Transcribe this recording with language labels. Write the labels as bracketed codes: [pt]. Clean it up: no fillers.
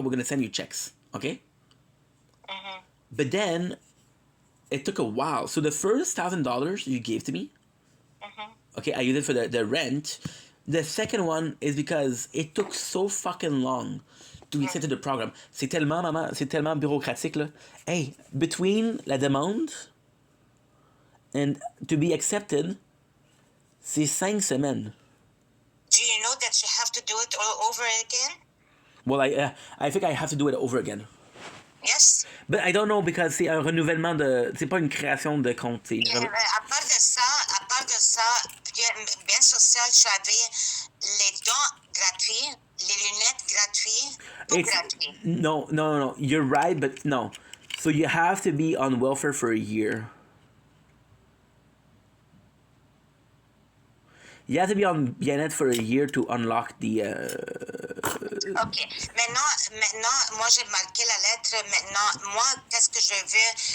[en] We're gonna send you checks, okay. But then it took a while. So the first $1,000 you gave to me, okay, I used it for the rent. The second one is because it took so fucking long to get into the program. [fr] C'est tellement, maman, c'est tellement bureaucratique, là. [en] Hey, between [fr] la demande [en] and to be accepted, [fr] c'est 5 semaines. [en] Do you know that you have to do it all over again? Well, I think I have to do it over again. Yes. But I don't know because [fr] c'est un renouvellement de... C'est pas une création de compte. C'est À part de ça, bien social, tu avais les dons gratuits, les lunettes gratuites, tout gratuit. [en] No. You're right, but no. So you have to be on welfare for a year. You have to be on bien-être for a year to unlock the... OK. [fr] Maintenant, moi, j'ai marqué la lettre. Maintenant, moi, qu'est-ce que je veux?